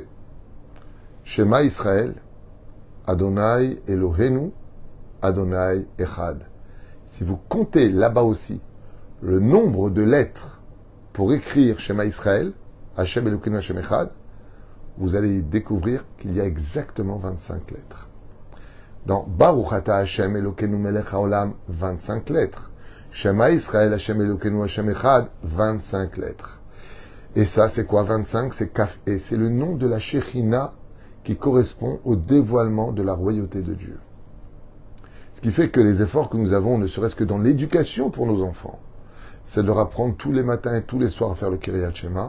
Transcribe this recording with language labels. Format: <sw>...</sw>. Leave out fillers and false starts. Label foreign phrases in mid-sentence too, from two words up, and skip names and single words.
<he>שמע ישראל, אדוני אלוהינו, אדוני אחד.</he> <fr>Si vous comptez là-bas aussi le nombre de lettres pour écrire</fr> <he>שמע ישראל, השם אלוקינו השם אחד,</he> <fr>vous allez découvrir qu'il y a exactement 25 lettres. Dans</fr> <he>ברוך אתה השם אלוקינו מלך העולם,</he> <fr>25 lettres.</fr> <he>שמע ישראל, השם אלוקינו השם אחד, 25 lettres.</he> <fr>Et ça, c'est quoi 25? C'est</fr> <he>כף ה.</he> <fr>C'est le nom de la Shekhinah qui correspond au dévoilement de la royauté de Dieu. Ce qui fait que les efforts que nous avons, ne serait-ce que dans l'éducation pour nos enfants, c'est de leur apprendre tous les matins et tous les soirs à faire le</fr> <he>קריאת שמע.</he>